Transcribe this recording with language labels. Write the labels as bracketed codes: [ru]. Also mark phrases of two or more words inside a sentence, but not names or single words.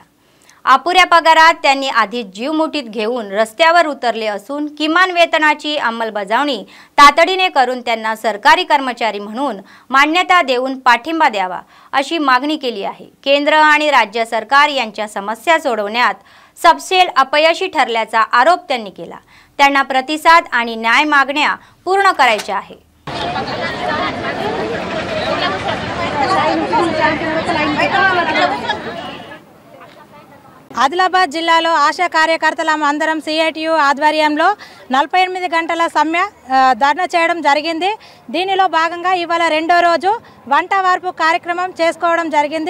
[mr] अपुऱ्या पगारात त्यांनी आधीच जीव मुठीत घेऊन रस्त्यावर उतरले असून किमान वेतनाची अंमलबजावणी तातडीने करून त्यांना सरकारी कर्मचारी म्हणून मान्यता देऊन पाठिंबा द्यावा अशी मागणी केली आहे। केंद्र आणि राज्य सरकार यांच्या समस्या सोडवण्यात सबसेल अपयशी ठरल्याचा आरोप त्यांनी केला। त्यांना प्रतिसाद आणि न्याय मागण्या पूर्ण करायच्या आहे। [te] ఆదిలాబాద్ జిల్లాలో ఆశా కార్యకర్తలం అందరం CITU ఆధ్వర్యంలో 48 గంటల సమ్మె ధర్నా చేయడం జరిగింది। దీనిలో భాగంగా ఇవాళ రెండో రోజు వంట వార్పు కార్యక్రమం చేసుకోవడం జరిగింది।